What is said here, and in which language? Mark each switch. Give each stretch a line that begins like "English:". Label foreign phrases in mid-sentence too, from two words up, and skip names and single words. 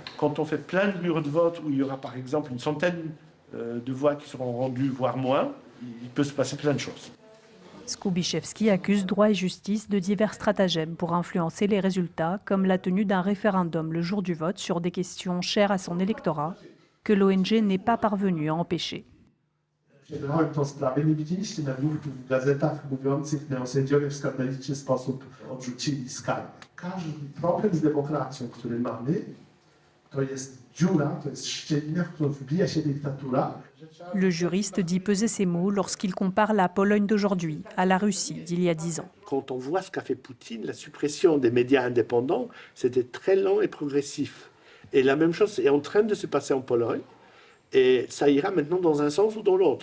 French: Quand on fait plein de bureaux de vote où il y aura par exemple une centaine de voix qui seront rendues, voire moins, il peut se passer plein de choses. Skubiszewski accuse Droit et Justice de divers stratagèmes pour influencer les résultats, comme la tenue d'un référendum le jour du vote sur des questions chères à son électorat, que l'ONG n'est pas parvenue à empêcher.
Polish: Tą sprawę nie widzieliście na w gazetach mówiących neosędziowie w skandaliczny sposób odrzucili skargę. Każdy problem z demokracją, który mamy, to jest dziura, to jest szczelina, w którą wbija się dyktatura.
French: Le juriste dit peser ses mots lorsqu'il compare la Pologne d'aujourd'hui à la Russie d'il y a 10 ans. Quand on voit ce qu'a fait Poutine, la suppression des médias indépendants, c'était très lent et progressif. Et la même chose est en train de se passer en Pologne. Et ça ira maintenant dans un sens ou dans l'autre.